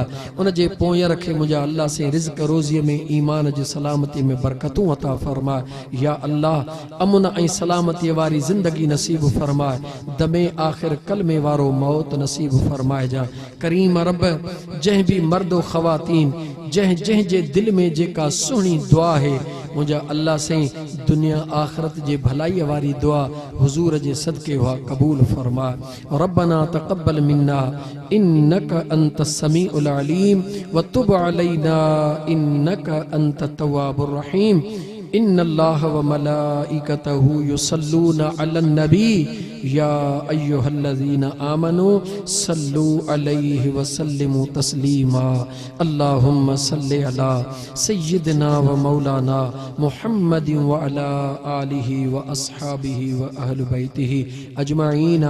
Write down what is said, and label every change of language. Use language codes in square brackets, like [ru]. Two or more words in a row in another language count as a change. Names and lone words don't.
[sd] उन जे पोयर खे मुझा अल्लाह से रिज़्क़ रोज़ीअ में ईमान जी सलामती में बरकतूं अता फरमा। या अल्लाह अमुन ऐं सलामती वारी ज़िंदगी नसीब फरमा। दमे आखिर कलमे वारो मौत नसीब फरमाइजा। करीम रब जंहिं भी मर्दो ख़वातीन जंहिं जंहिं जे दिल में जेका सुहिणी दुआ है मुझा अल्लाह से दुनिया आखिरत जे भलाई वारी दुआ हुजूर जे सदके हुआ कबूल फरमा। [ar] ربنا تقبل منا إنك أنت السميع العليم وتب علينا إنك أنت التواب الرحيم. إن الله وملائكته يصلون على النبي يا أيها الذين آمنوا صلوا عليه وسلموا تسليما. اللهم صل على سيدنا ومولانا محمد وعلى آله وأصحابه وأهل بيته أجمعين.